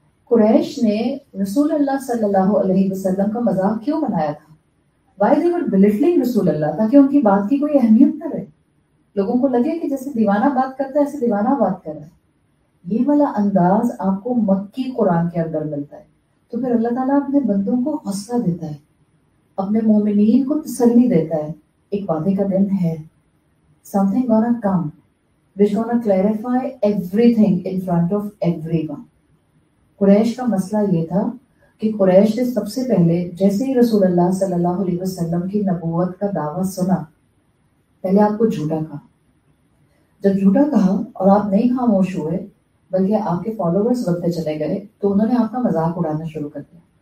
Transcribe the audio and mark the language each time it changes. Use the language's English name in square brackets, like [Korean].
[Urdu] قریش نے رسول اللہ صلی اللہ علیہ وسلم کا مذاق کیوں بنایا تھا؟ [English] why they were belittling [Urdu] رسول اللہ، تاکہ ان کی بات کی کوئی اہمیت نہ رہے، لوگوں کو لگے کہ جیسے دیوانہ بات کرتا ہے ایسے دیوانہ بات کر رہا ہے. یہ والا انداز آپ کو مکی قرآن کے اندر ملتا ہے. تو پھر اللہ تعالیٰ اپنے بندوں کو حوصلہ دیتا ہے، اپنے مومنین کو تسلی دیتا ہے. ایک وعدے کا دن ہے، [English] something gonna come which gonna clarify everything in front of everyone. [Urdu] قریش کا مسئلہ یہ تھا کہ قریش نے سب سے پہلے جیسے ہی رسول اللہ صلی اللہ علیہ وسلم کی نبوت کا دعویٰ سنا، پہلے آپ کو جھوٹا کہا. جب جھوٹا کہا اور آپ نہیں خاموش ہوئے بلکہ آپ کے فالوورز بڑھتے چلے گئے تو انہوں نے آپ کا مذاق اڑانا شروع کر دیا.